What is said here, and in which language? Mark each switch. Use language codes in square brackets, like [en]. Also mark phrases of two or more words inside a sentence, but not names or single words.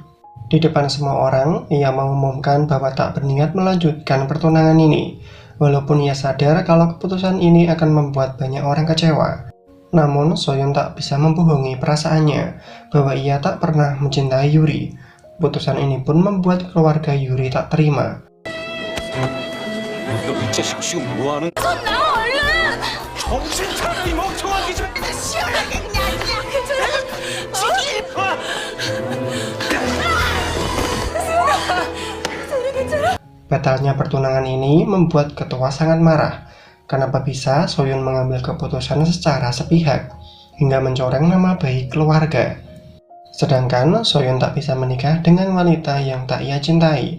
[id] Di depan semua orang, ia mengumumkan bahwa tak berniat melanjutkan pertunangan ini. Walaupun ia sadar kalau keputusan ini akan membuat banyak orang kecewa. Namun Soyeon tak bisa membohongi perasaannya bahwa ia tak pernah mencintai Yuri. Keputusan ini pun membuat keluarga Yuri tak terima. [ko] 너 이 자식 지금 뭐하는? 손 놔, 얼른! 정신 차려 이 멍청한 기집! 시원하게 그냥 죽일 [id] Batalnya pertunangan ini membuat ketua sangat marah. Kenapa bisa Soyun mengambil keputusan secara sepihak hingga mencoreng nama baik keluarga? Sedangkan Soyun tak bisa menikah dengan wanita yang tak ia cintai.